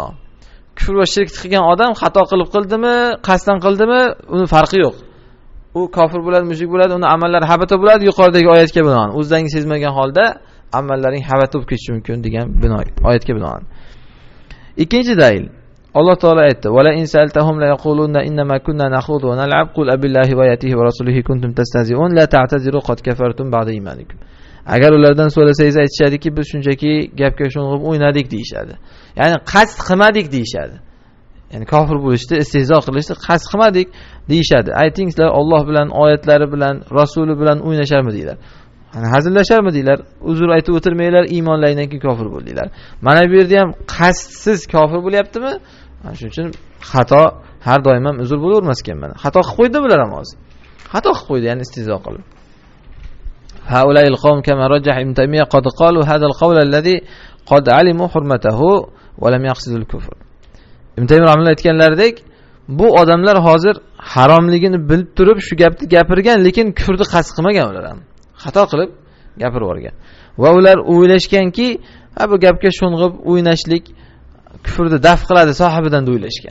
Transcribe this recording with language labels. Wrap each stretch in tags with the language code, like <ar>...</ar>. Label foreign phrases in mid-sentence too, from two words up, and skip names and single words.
<uz>Kufr va shirk qilgan odam xato qildimi, qasddan qildimi, uni farqi yo'q. U kofir bo'ladi, mushrik bo'ladi, uni amallari habata bo'ladi yuqoridagi oyatga binoan. O'zingizdan sezmagan holda amallaring habata bo'lib ketishi mumkin degan oyatga binoan. Ikkinchi dalil. Alloh taolo aytdi:</uz> <ar>"وَلَئِن سَأَلْتَهُمْ لَيَقُولُنَّ إِنَّمَا كُنَّا نَخُوضُ وَنَلْعَبُ قُلْ أَبِاللَّهِ وَآيَاتِهِ وَرَسُولِهِ كُنتُمْ تَسْتَهْزِئُونَ لَا تَعْتَذِرُوا قَدْ كَفَرْتُم بَعْدَ إِيمَانِكُمْ."</ar> <uz>Agar ulardan so'rasangiz aytishadiki, biz shunchaki gapga sho'ng'ib o'ynadik deyshadi. Ya'ni qasd qilmadik deyshadi. Ya'ni kofir bo'lishdi, istehzo qilishdi, qasd qilmadik deyshadi. Aytingizlar, Alloh bilan, oyatlari bilan, rasuli bilan o'ynasharmidinglar? Hani hazillasharmidinglar? Uzr aytib o'tirmanglar, iymonlaydan keyin kofir bo'ldinglar. Mana bu yerda ham qasdsiz kofir bo'lyaptimi? Mana shuning uchun xato har doim ham uzr bo'lavermas ekan mana. Xato qilib qo'ydi bular ham hozir. Xato qilib qo'ydi, ya'ni istehzo qilib.</uz> <ar>هؤلاء القوم كما رجح ابن تيمية قد قالوا هذا القول الذي قد علموا حرمته ولم يقصدوا الكفر.</ar> <uz>Ibn Taymiy rahimahulloh aytganlaridek, bu odamlar hozir haromligini bilib turib shu gapni gapirgan, lekin kufrni qasd qilmagan ular ham. Xato qilib gapirib yuborgan. Va ular o'ylashganki, bu gapga sho'ng'ib o'ynashlik kufrni daf qiladi sohibidan deb o'ylashgan.</uz>